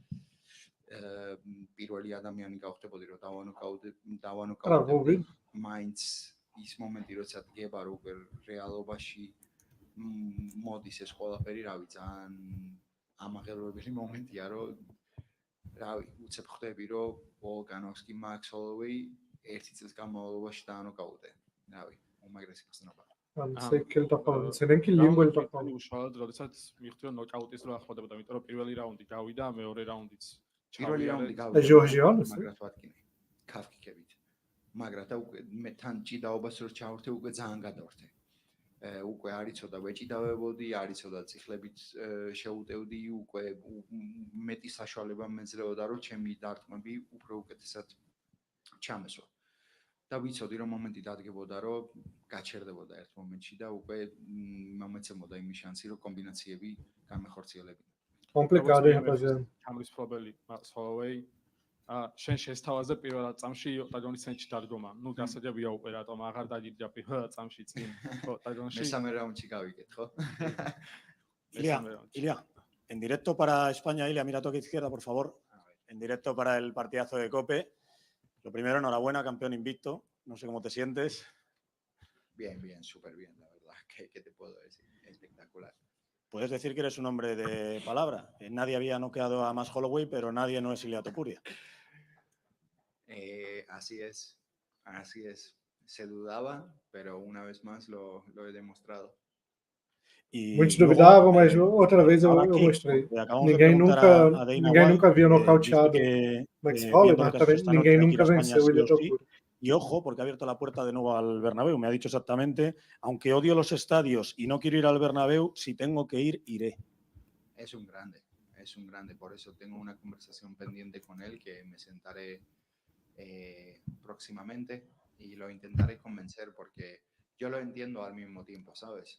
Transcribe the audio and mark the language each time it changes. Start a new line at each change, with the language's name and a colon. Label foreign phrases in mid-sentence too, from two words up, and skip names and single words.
Georgian: პირველი ადამიანი გავხდებოდი რომ დავანოკაუტებდი, მაინც ის მომენტი როცა დგება რომ უკვე რეალობაში მოდის ეს ყველაფერი, რავი, ძალიან ამაღელვებელი მომენტია რომ რავი, უცებ ხვდები რომ ვოლკანოვსკი Max Holloway ერთი წლის განმავლობაში დაანოკაუტე, რავი. უმაგრესი გრძნობა.
Portuguese: Não sei o que ele tá falando, não sei nem que língua ele tá falando.
Georgian: უშუალოდ როდესაც მიხვდა ნოკაუტის რო ახლდებოდა, იმიტომ რომ პირველი რაუნდი გავიდა, მეორე რაუნდიც პირველი რაუნდი გავიდა. ჟორჟიანოს? მაგრამ ვთქინე, ქაფკიკებით. მაგრამ და უკვე მე თან ჭიდაობას რო ჩავერთე, უკვე ძალიან გადავერთე. უკვე არ იცოდა ვეჭიდავებოდი, არ იცოდა ციხლებით შეუტევდი, უკვე მეტი საშუალება მეძლეოდა რომ ჩემი დარტყმები უფრო უკეთესად ჩამესვა. და ვიცოდი რომ მომენტი დადგებოდა რომ გაჩერდებოდა ერთ მომენტში და უკვე მომეცემოდა იმის შანსი რომ კომბინაციები გამეხორციელებინა.
Portuguese: Complicado, hein, rapaziada.
Georgian: თამრისფლობელი Holloway შენ შესთავაზე პირველ წამში ოქტაგონის ცენტრში დადგომა. ნუ გასაჯებია უკვე რატომ აღარ დაგიჯდა პირველ წამში წინ ოქტაგონში. მესამე რაუნდში გავიგეთ, ხო?
Spanish: Ilia, en directo para España, Ilia, mira toque izquierda, por favor. En directo para el partidazo de Cope. Lo primero, enhorabuena, campeón invicto. No sé cómo te sientes. Bien, súper bien, la verdad. ¿Qué te puedo decir? Espectacular. Puedes decir que eres un hombre de palabra. Nadie había noqueado a más Holloway, pero nadie no es Ilia Topuria. Así es. Se dudaba, pero una vez más lo he demostrado.
Portuguese: Muitos duvidavam, mas outra vez eu mostrei. Ninguém nunca havia nocauteado Max Holloway, mas também ninguém nunca venceu Ilia Topuria.
Spanish: Y ojo, porque ha abierto la puerta de nuevo al Bernabéu. Me ha dicho exactamente, aunque odio los estadios y no quiero ir al Bernabéu, si tengo que ir, iré. Es un grande. Por eso tengo una conversación pendiente con él que me sentaré próximamente y lo intentaré convencer porque yo lo entiendo al mismo tiempo, ¿sabes?